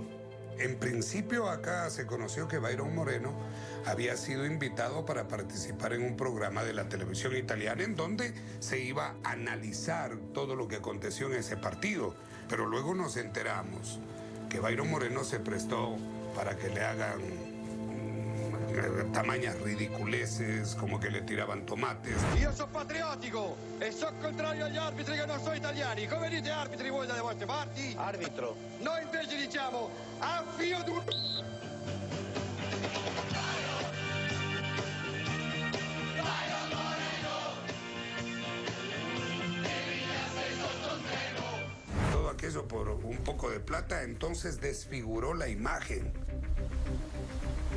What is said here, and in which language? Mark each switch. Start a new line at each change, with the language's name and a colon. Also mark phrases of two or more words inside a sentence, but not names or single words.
Spanish: En principio acá se conoció que Byron Moreno había sido invitado para participar en un programa de la televisión italiana en donde se iba a analizar todo lo que aconteció en ese partido. Pero luego nos enteramos que Byron Moreno se prestó para que le hagan tamañas ridiculeces,
Italian: come che le tiravano
Spanish: tomates.
Italian: Io sono patriottico e sono contrario agli arbitri che non sono italiani. Come dite arbitri voi dalle vostre parti? Arbitro. Noi invece diciamo a fio di...
Spanish: Todo aquello por un poco de plata, entonces desfiguró la imagen